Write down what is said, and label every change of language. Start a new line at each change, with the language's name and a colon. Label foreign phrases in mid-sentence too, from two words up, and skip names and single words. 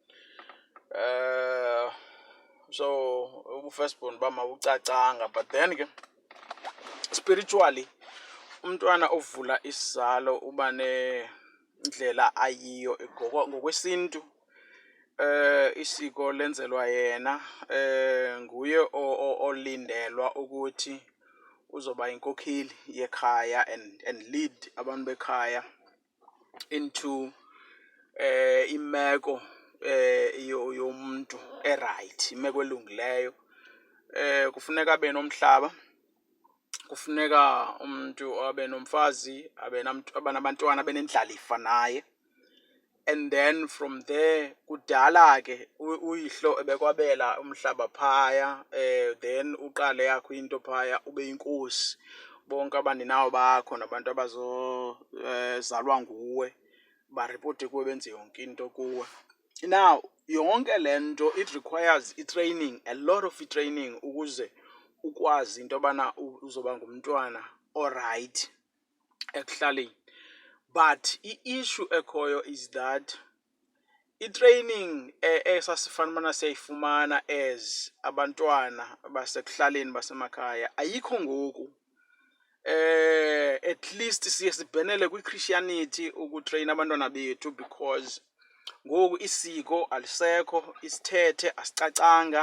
Xhosa: So ubu-firstborn bam abucacanga,
English: but then
Xhosa: ke spiritually umntwana ovula isizalo uba nendlela ayiyo ngokwesintu. Isiko lenzelwa yena, nguye olindelwa ukuthi uzoba inkokheli yekhaya
English: and lead
Xhosa: abantu bekhaya into imeko yomuntu right, imeko elungileyo. Kufuneka abe nomhlaba, kufuneka umuntu abe nomfazi, abe nabantwana, abe nendlalifa naye.
English: And then from there
Xhosa: kudala ke uyihlo ebekwabela umhlaba phaya, then uqale yakho into phaya ube inkosi. Bonke abaninawo bakho nabantu abazozalwa nguwe baripote kuwe, benze yonke into kuwe. Now yonke lento
English: it requires
Xhosa: i-training,
English: a lot of
Xhosa: i-training ukuze ukwazi into yobana uzoba ngumntwana alright ekuhlaleni. But i-issue ekhoyo
English: is that
Xhosa: i-training esasifana siyayifumana as abantwana basekuhlaleni basemakhaya ayikho ngoku.
English: At least
Xhosa: siye sibhenele kwi-Christianity ukutreyina abantwana bethu because ngoku isiko alisekho, isithethe asicacanga.